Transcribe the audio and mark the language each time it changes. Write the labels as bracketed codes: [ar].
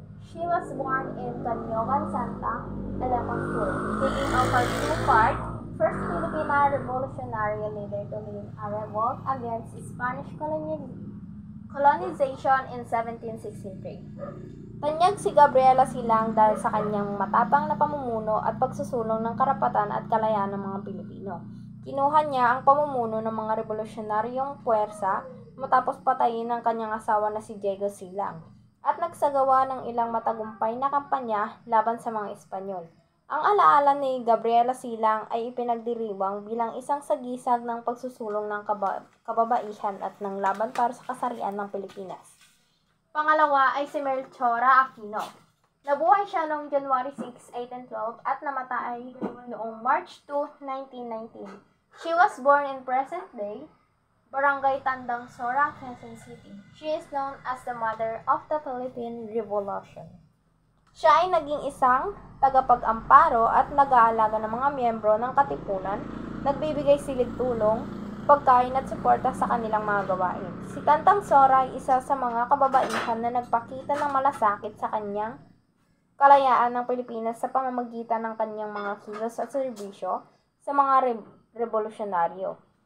[en] She was born in Canyogan, Santa Ilocos Sur, taking of her two-part first Filipina revolutionary leader to lead a revolt against Spanish colonization in 1763. [tl] Tanyag si Gabriela Silang dahil sa kanyang matapang na pamumuno at pagsusulong ng karapatan at kalayaan ng mga Pilipino. Kinuha niya ang pamumuno ng mga revolusyonaryong puwersa matapos patayin ng kanyang asawa na si Diego Silang at nagsagawa ng ilang matagumpay na kampanya laban sa mga Espanyol. Ang alaala ni Gabriela Silang ay ipinagdiriwang bilang isang sagisag ng pagsusulong ng kababaihan at ng laban para sa kasarian ng Pilipinas. Pangalawa ay si Melchora Aquino. Nabuhay siya noong January 6, 1812 at namatay noong March 2, 1919. [en] She was born in present-day Barangay Tandang Sora, Quezon City. She is known as the mother of the Philippine Revolution. [tl] Siya ay naging isang tagapag-amparo at nag-aalaga ng mga miyembro ng katipunan, nagbibigay silid tulong, pagkain at suporta sa kanilang mga gawain. Si Tandang Sora ay isa sa mga kababaihan na nagpakita ng malasakit sa kanyang kalayaan ng Pilipinas sa pamamagitan ng kanyang mga kilos at serbisyo sa mga revolusyonaryo.